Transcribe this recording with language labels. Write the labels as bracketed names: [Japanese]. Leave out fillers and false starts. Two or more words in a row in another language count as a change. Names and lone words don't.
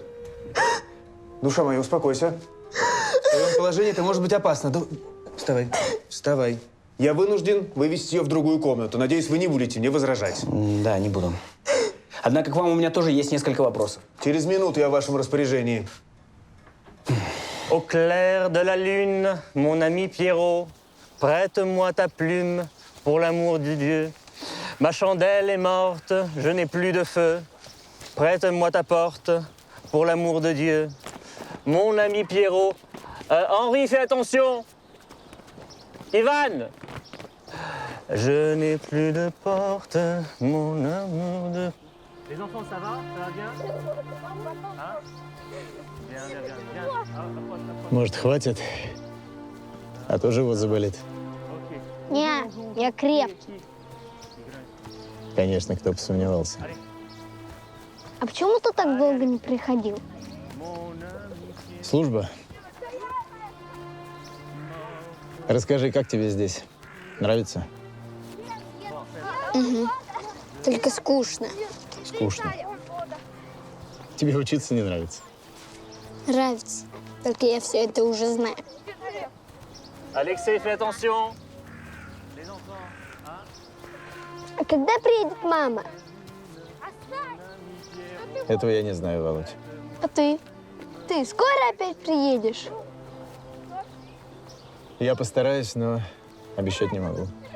[Russian] Душа моя, успокойся. В твоем положении это может быть опасно. Вставай, вставай. Я вынужден вывести ее в другую комнату. Надеюсь, вы не будете мне возражать. Да, не буду. Однако к вам у меня тоже есть несколько вопросов. Через минуту я в вашем распоряжении. [French] Au clair de la lune, mon ami Pierrot, prête-moi ta plume pour l'amour de Dieu. Ma chandelle est morte, je n'ai plus de feu. Prête-moi ta porte pour l'amour de Dieu. Mon ami Pierrot. Henri, fais attention. Ivan. Je n'ai plus de porte, mon amour de... Les enfants, ça va? Ça va bien? Hein? Bien, bien, bien, bien. [Russian] Может, хватит? А то живот заболит. Не, я крепкий. Конечно, кто бы сомневался. А почему ты так долго не приходил? Служба. Расскажи, как тебе здесь? Нравится? Угу. Только скучно. Скучно. Тебе учиться не нравится? Нравится. Только я все это уже знаю. Алексей, [French] fais attention. [Russian] А когда приедет мама? Этого я не знаю, Володь. А ты? Ты скоро опять приедешь? Я постараюсь, но обещать не могу.